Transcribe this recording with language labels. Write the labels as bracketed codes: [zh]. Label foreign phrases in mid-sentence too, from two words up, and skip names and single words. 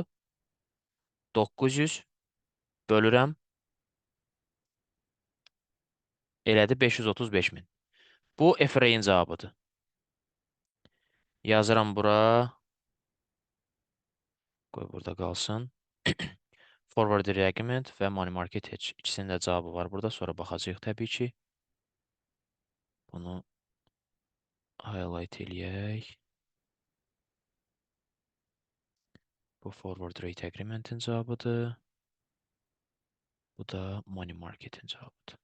[az] 900 bölürəm. Elədi 535 min. Bu FRA-ın cavabıdır. Yazıram bura. Qoy burada qalsın. [en] Forward agreement [az] və [en] money market hedge. [az] İkisinin də cavabı var burada. Sonra baxacağıq təbii ki. Bunu highlight eləyək. Bu [en] forward rate agreement'in [az] cavabıdır. Bu da [en] money market'in [az] cavabıdır.